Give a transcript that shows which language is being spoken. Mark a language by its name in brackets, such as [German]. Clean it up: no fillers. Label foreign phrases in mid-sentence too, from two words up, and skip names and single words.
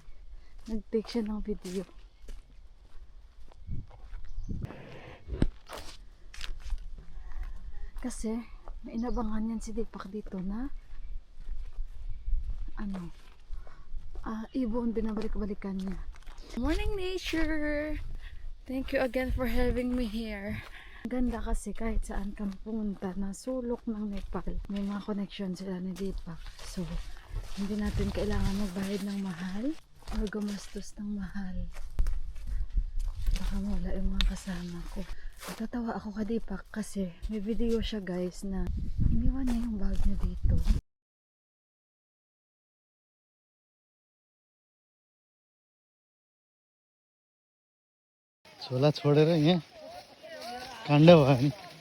[Filipino] Nag-take siya ng video. Kasi may inabangan yan si Deepak dito na ibon, binabalik-balikan niya. [English] Morning nature! Thank you again for having me here. [Filipino] Ganda kasi kahit saan ka pumunta na sulok ng Nepal. May mga connection sila ni Deepak. So, hindi natin kailangan magbayad ng mahal o gumastos ng mahal. Baka mawala yung mga kasama ko. Natatawa ako kay Deepak kasi may video siya guys na iniwan niya yung bag niya dito. [Nepali] छोला छोडेर यहाँ काण्ड भयो नि